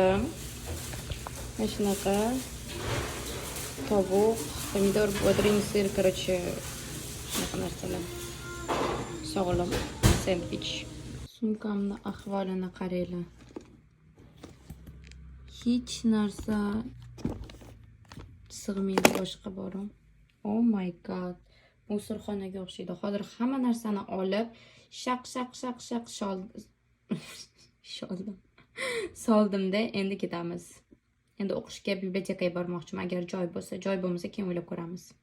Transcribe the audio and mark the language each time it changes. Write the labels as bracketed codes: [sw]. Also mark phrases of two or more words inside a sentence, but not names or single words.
[uz] Mana shunaqa tovuq, pomidor, bodring, sir, короче, shunaqa narsalar. Sog'lom sendvich. Sumkamni ahvolini qaranglar. Hech narsa sig'maydi boshqa borim. [en] Oh my god. [uz] Musorxonaga o'xshaydi. Hozir hamma narsani olib, shaq soldimda endi ketamiz. Endi o'qishga bibliotekaga bormoqchiman. Agar joy bo'lsa, joy bo'lmasa keyin o'ylab ko'ramiz.